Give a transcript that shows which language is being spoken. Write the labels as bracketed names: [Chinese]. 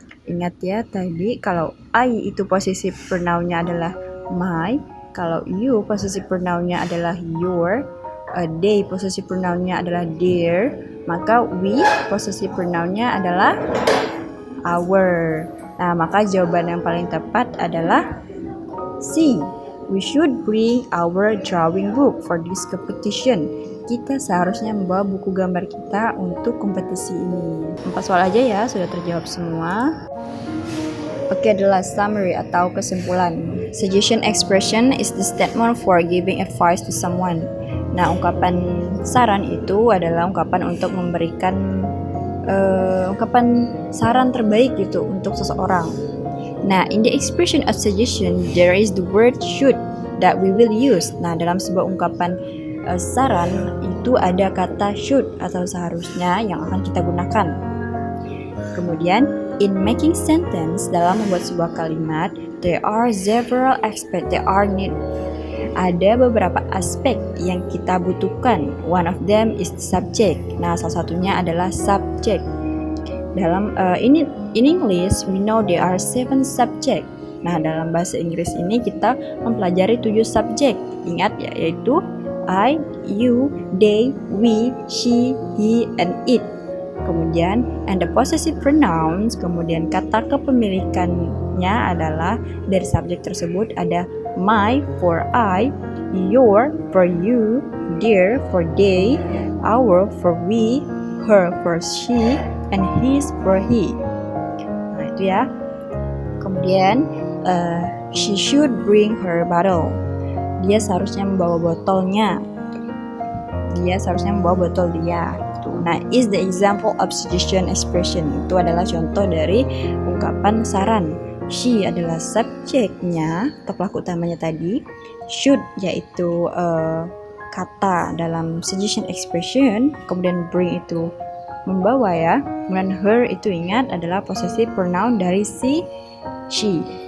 [Indonesian] Ingat ya, tadi kalau I itu possessive pronounnya adalah my, kalau you possessive pronounnya adalah your, they possessive pronounnya adalah their, maka we possessive pronounnya adalah our. Nah, maka jawaban yang paling tepat adalah C. [English] We should bring our drawing book for this competition. [Indonesian] Kita seharusnya membawa buku gambar kita untuk kompetisi ini. 4 soal aja ya, sudah terjawab semua. Oke, [English] the last summary [Indonesian] atau kesimpulan. [English] Suggestion expression is the statement for giving advice to someone. [Indonesian] Nah, ungkapan saran itu adalah ungkapan untuk memberikan ungkapan saran terbaik gitu untuk seseorang. [English] Nah, in the expression of suggestion, there is the word should that we will use. [Indonesian] Nah, dalam sebuah ungkapan saran itu ada kata should atau seharusnya yang akan kita gunakan. [English] Kemudian, in making sentence, [Indonesian] dalam membuat sebuah kalimat, [English] there are several aspects that are needed. [Indonesian] Ada beberapa aspek yang kita butuhkan. [English] One of them is the subject. [Indonesian] Nah, salah satunya adalah subject. [English] Dalam in English, we know there are 7 subject. [Indonesian] Nah, dalam bahasa Inggris ini kita mempelajari 7 subjek. Ingat ya, yaitu I, you, they, we, she, he, and it. Kemudian, [English] and the possessive pronouns, [Indonesian] kemudian kata kepemilikannya adalah dari subjek tersebut ada my for I, your for you, their for they, our for we, her for she, and his for he. Nah, itu ya. [English] Kemudian, she should bring her bottle. [Indonesian] Dia seharusnya membawa botolnya. Dia seharusnya membawa botol dia. [English] Nah, is the example of suggestion expression. [Indonesian] Itu adalah contoh dari ungkapan saran. She adalah subjeknya atau pelaku utamanya tadi. Should yaitu kata dalam suggestion expression. Kemudian bring itu membawa ya. Kemudian her itu ingat adalah possessive pronoun dari si, she.